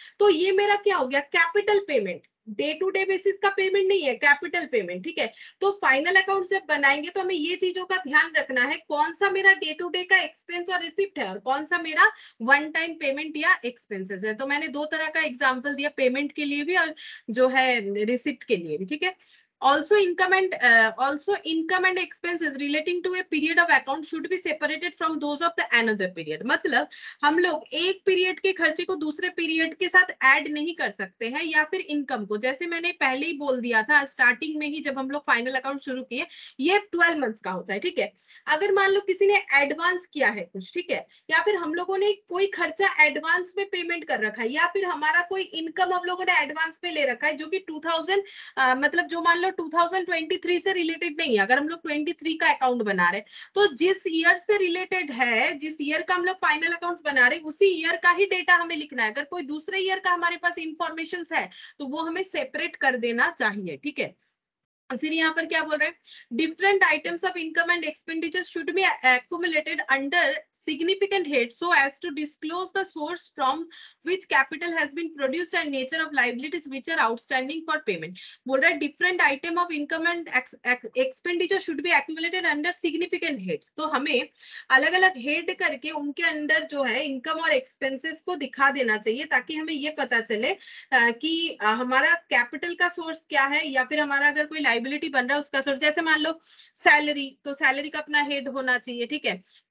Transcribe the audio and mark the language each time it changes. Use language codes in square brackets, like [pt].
[hi] तो ये मेरा क्या हो गया, capital payment, day to day basis का पेमेंट नहीं है, कैपिटल पेमेंट। ठीक है, तो फाइनल अकाउंट जब बनाएंगे तो हमें ये चीजों का ध्यान रखना है, कौन सा मेरा डे टू डे का एक्सपेंस और रिसिप्ट है और कौन सा मेरा वन टाइम पेमेंट या एक्सपेंसेस है। तो मैंने दो तरह का एग्जांपल दिया, पेमेंट के लिए भी और जो है रिसिप्ट के लिए भी। ठीक है, [en] Also income and expenses relating to a period of account should be separated from those of the another period. [hi] मतलब हम लोग एक पीरियड के खर्चे को दूसरे पीरियड के साथ ऐड नहीं कर सकते हैं, या फिर इनकम को, जैसे मैंने पहले ही बोल दिया था स्टार्टिंग में ही जब हम लोग फाइनल अकाउंट शुरू किए, ये 12 मंथ्स का होता है, ठीक है। अगर मान लो किसी ने एडवांस किया है कुछ, ठीक है, या फिर हम लोगों ने कोई खर्चा एडवांस में पेमेंट कर रखा है, या फिर हमारा कोई इनकम हम लोगों ने एडवांस में ले रखा है जो कि 2000 मतलब जो मान लो 2023 से रिलेटेड नहीं है, अगर हम लोग 23 का अकाउंट बना रहे, तो जिस ईयर से रिलेटेड है, जिस ईयर का हम लोग फाइनल अकाउंट बना रहे, उसी ईयर का ही डेटा हमें लिखना है। अगर कोई दूसरे ईयर का हमारे पास इंफॉर्मेशन है तो वो हमें सेपरेट कर देना चाहिए, ठीक है। फिर यहाँ पर क्या बोल रहे हैं, [en] Different items of income and expenditure should be accumulated under significant head so as to disclose the source from which capital has been produced and nature of liabilities which are outstanding for payment. [hi] बोल रहा है [en] different item of income and expenditure should be accumulated under significant heads. [hi] तो हमें अलग अलग head करके उनके अंदर जो है इनकम और एक्सपेंसेस को दिखा देना चाहिए, ताकि हमें ये पता चले कि हमारा कैपिटल का सोर्स क्या है, या फिर हमारा अगर कोई लाइबिलिटी बन रहा है उसका सोर्स। जैसे मान लो सैलरी, तो सैलरी का अपना हेड होना चाहिए, ठीक है।